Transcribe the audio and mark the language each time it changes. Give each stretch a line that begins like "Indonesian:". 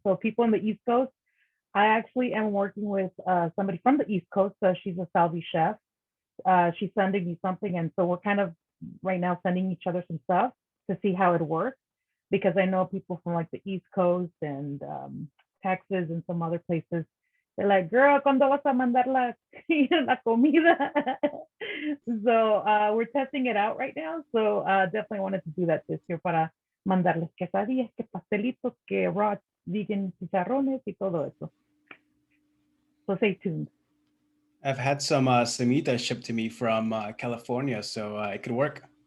English: So people on the East Coast, I actually am working with somebody from the East Coast. So she's a Salvi chef. She's sending me something. And so we're kind of right now sending each other some stuff to see how it works. Because I know people from like the East Coast and Texas and some other places They're like, girl,
Spanish: ¿cuándo vas a mandar la comida?
English: So we're testing it out right now. So definitely wanted to do that this year
Spanish: para mandarles quesadillas, que pastelitos, que raw vegan chicharrones y todo eso.
English: So stay tuned. I've had some semitas shipped to me from California, so it could work.